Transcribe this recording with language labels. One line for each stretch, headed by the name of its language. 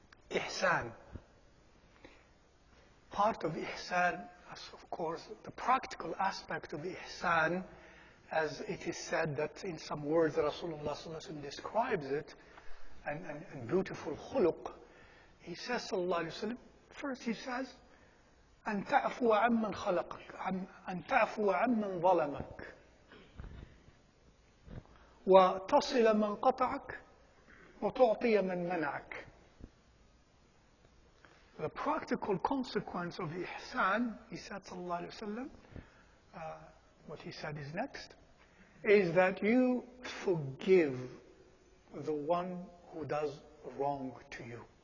English: Ihsan. Part of ihsan, of course, the practical aspect of ihsan, as it is said that in some words Rasulullah sallallahu alaihi wasallam describes it, and beautiful khuluq. He says, sallallahu alaihi wasallam, first he says,
Arabic: أن تعفو عمن خلقك أن تعفو عمن ظلمك وتصل من قطعك وتعطي من منعك.
English: The practical consequence of ihsan, he said, sallallahu alaihi wasallam, what he said is next, is that you forgive the one who does wrong to you.